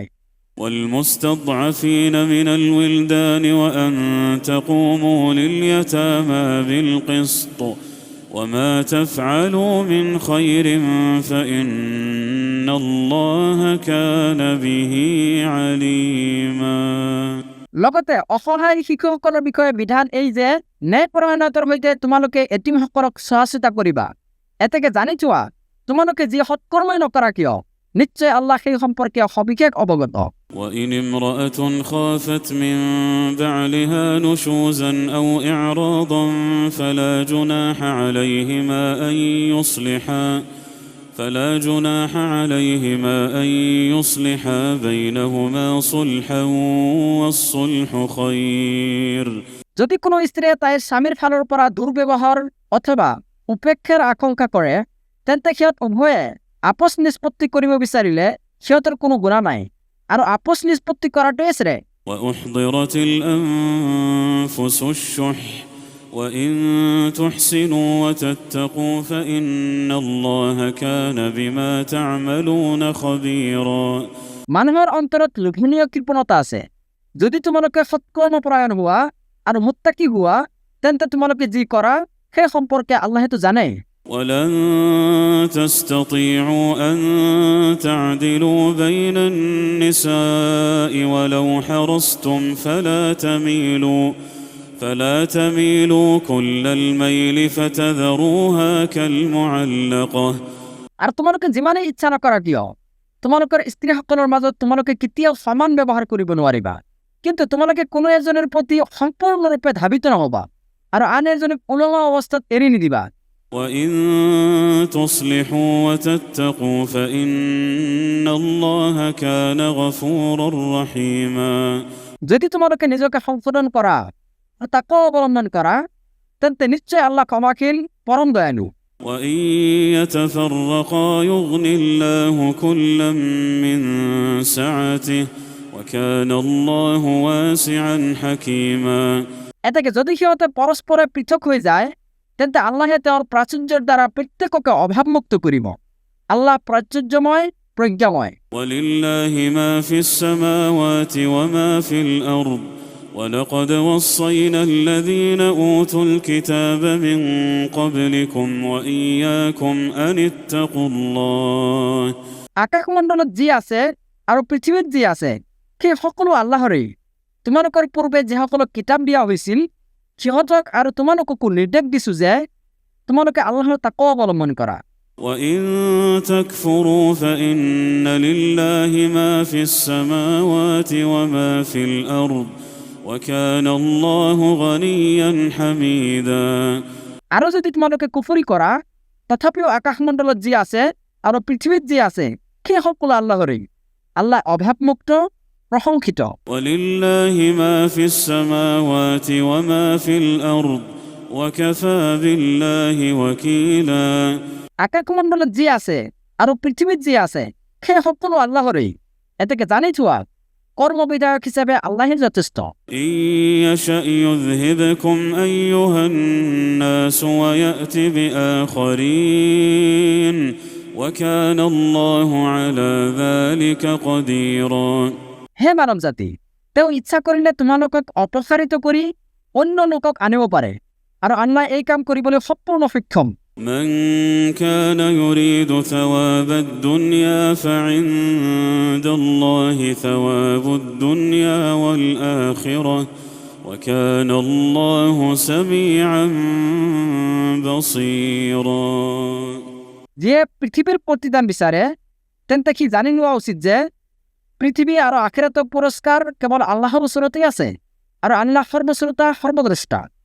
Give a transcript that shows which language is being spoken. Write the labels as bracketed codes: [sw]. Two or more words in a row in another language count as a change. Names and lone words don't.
[ar] والمستضعفين من الولدان وأن تقوموا لليتامى بالقسط وما تفعلوا من خير فإن الله كان به عليما। [as] লগতে অসহায় শিশুসকলৰ বিষয়ে বিধান এই যে ন্যায়পৰায়ণতাৰ সৈতে তোমালোকে এতিমসকলক চোৱা চিতা কৰিবা। এতেকে জানি থোৱা, তোমালোকে যি সৎকৰ্মই নকৰা কিয় নিশ্চয় আল্লাহ সেই সম্পৰ্কে সবিশেষ অৱগত। [ar] وإن امرأة خافت من بعلها نشوزا أو إعراضا فلا جناح عليهما أن يصلحا بينهما صلحا والصلح خير। [as] যদি কোনো স্ত্ৰীয়ে তাইৰ স্বামীৰ ফালৰ পৰা দুৰ্ব্যৱহাৰ অথবা উপেক্ষাৰ আশংকা কৰে, তেন্তে সিহঁত উভয়ে আপোচ নিষ্পত্তি কৰিব বিচাৰিলে সিহঁতৰ কোনো গুণা নাই, আৰু আপোচ নিষ্পত্তি কৰাটোৱে শ্ৰেয়। [ar] وأحضرت الأنفس الشح وإن تحسنوا وتتقوا فإن الله كان بما تعملون خبيرا। [as] মানুহৰ অন্তৰত লোভনীয় কৃপণতা আছে। যদি তোমালোকে সৎকৰ্মপৰায়ণ হোৱা আৰু মুত্তাকি হোৱা, তেন্তে তোমালোকে যি কৰা সেই সম্পৰ্কে আল্লাহেতো জানে। [ar] ولن تستطيعوا أن تعدلوا بين النساء ولو حرصتم فلا تميلوا كل الميل فتذروها كالمعلقة। [as] আৰু তোমালোকে যিমানেই ইচ্ছা নকৰা কিয় তোমালোকৰ স্ত্ৰীসকলৰ মাজত তোমালোকে কেতিয়াও সমান ব্যৱহাৰ কৰিব নোৱাৰিবা, কিন্তু তোমালোকে কোনো এজনৰ প্ৰতি সম্পূৰ্ণৰূপে ধাবিত নহবা আৰু আন এজনক ওলোৱা অৱস্থাত এৰি নিদিবা। [ar] وإن تصلحوا وتتقوا فإن الله كان غفورا رحيما। [as] যদি তোমালোকে নিজকে সংশোধন কৰা আৰু তাকো অৱলম্বন কৰা, তেন্তে নিশ্চয় আল্লাহ ক্ষমাশীল, পৰম দয়ালু। [ar] وإن يتفرقا يغن الله كلا من سعته وكان الله واسعا حكيما। [as] এতেকে যদি সিহঁতে পৰস্পৰে পৃথক হৈ যায়, তেন্তে আল্লাহে তেওঁৰ প্ৰাচুৰ্যৰ দ্বাৰা প্ৰত্যেককে অভাৱমুক্ত কৰিব। আল্লাহ প্ৰাচুৰ্যময়, প্রজ্ঞাময়। [ar] ولله ما في السماوات وما في الأرض ولقد وصينا الذين أوتوا الكتاب من قبلكم وإياكم أن اتقوا الله [as] আকাশমণ্ডলত যি আছে আৰু পৃথিৱীত যি আছে সেই সকলো আল্লাহৰেই। তোমালোকৰ পূৰ্বে যিসকলক কিতাপ দিয়া হৈছিল সিহঁতক আৰু তোমালোককো নিৰ্দেশ দিছো যে তোমালোকে আল্লাহৰ তাকৱা অৱলম্বন কৰা। [ar] وإن تكفروا فإن لله ما في السماوات وما في الأرض وكان الله غنيا حميدا [as] আৰু যদি তোমালোকে কুফৰি কৰা তথাপিও আকাশমণ্ডলত যি আছে আৰু পৃথিৱীত যি আছে সেই সকলো আল্লাহৰেই। আল্লাহ অভাৱমুক্ত, প্ৰশংসিত। [ar] ولله ما في السماوات وما في الأرض وكفى بالله وكيلا [as] আকাশমণ্ডলত যি আছে আৰু পৃথিৱীত যি আছে সেই সকলো আল্লাহৰেই। এতেকে জানি থোৱা কৰ্মবিধায়ক হিচাপে আল্লাহে যথেষ্ট। [ar] إن يشأ يذهبكم أيها الناس ويأت بآخرين وكان الله على ذلك قديرا [as] হে মানৱ জাতি, তেওঁ ইচ্ছা কৰিলে তোমালোকক অপসাৰিত কৰি অন্য লোকক আনিব পাৰে আৰু আল্লাহ এই কাম কৰিবলৈ সম্পূৰ্ণ সক্ষম। [ar] من كان يريد ثواب الدنيا فعند الله ثواب الدنيا والآخرة وكان الله سميعا بصيرا [as] যিয়ে পৃথিৱীৰ প্ৰতিদান বিচাৰে তেন্তে সি জানি লোৱা উচিত যে পৃথিৱী আৰু আখিৰাতৰ পুৰস্কাৰ কেৱল আল্লাহৰ ওচৰতেই আছে আৰু আল্লাহ সৰ্বশ্ৰোতা, সৰ্বদ্ৰষ্টা।